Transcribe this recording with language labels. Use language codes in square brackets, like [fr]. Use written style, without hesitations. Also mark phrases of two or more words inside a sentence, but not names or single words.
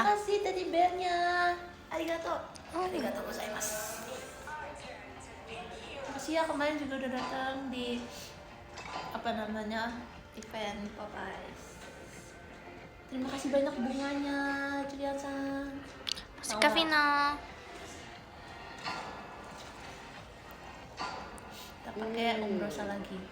[id] Terima kasih [en] teddy bear- [id] nya. [ja] Arigato. ありがとう ございます. [id] Makasih ya, kemarin juga udah datang di apa namanya event Popeyes. Terima kasih banyak bunganya, Julian-san. Masih Kavina. Kita pakai Umbrosa lagi.